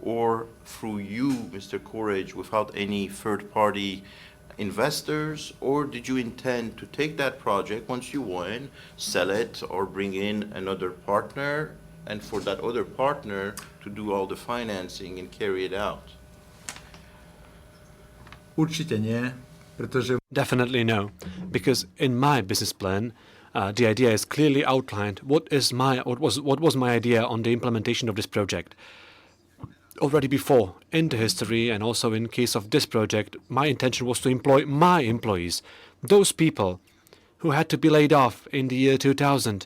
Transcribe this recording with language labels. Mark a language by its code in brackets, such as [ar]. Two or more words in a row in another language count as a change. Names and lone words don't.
[en] or through you, Mr. Courage, without any third-party investors, or did you intend to take that project once you won, sell it, or bring in another partner, and for that other partner to do all the financing and carry it out? [sk] Určite nie, pretože [en] Definitely no, because in my business plan, the idea is clearly outlined. What was my idea on the implementation of this project? Already before, in the history and also in case of this project, my intention was to employ my employees, those people who had to be laid off in the year 2000.